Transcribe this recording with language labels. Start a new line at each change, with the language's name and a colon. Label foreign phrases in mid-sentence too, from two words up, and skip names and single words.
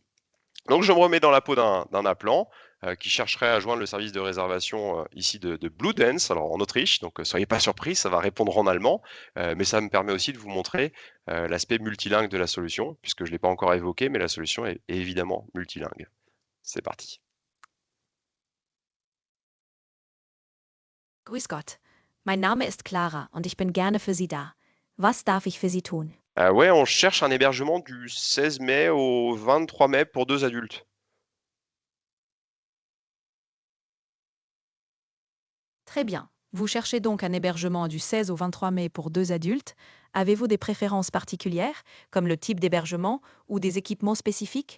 French: Donc je me remets dans la peau d'un appelant qui chercherait à joindre le service de réservation ici de Bluedance, alors en Autriche, donc soyez pas surpris, ça va répondre en allemand, mais ça me permet aussi de vous montrer l'aspect multilingue de la solution, puisque je ne l'ai pas encore évoqué, mais la solution est évidemment multilingue. C'est parti.
German: Grüß Gott. Mein Name ist Clara und ich bin gerne für Sie da. Was darf ich für Sie tun?
French: Ouais, on cherche un hébergement du 16 mai au 23 mai pour 2 adultes. Très bien. Vous cherchez donc un hébergement du 16 au 23 mai pour 2 adultes. Avez-vous des préférences particulières, comme le type d'hébergement ou des équipements spécifiques?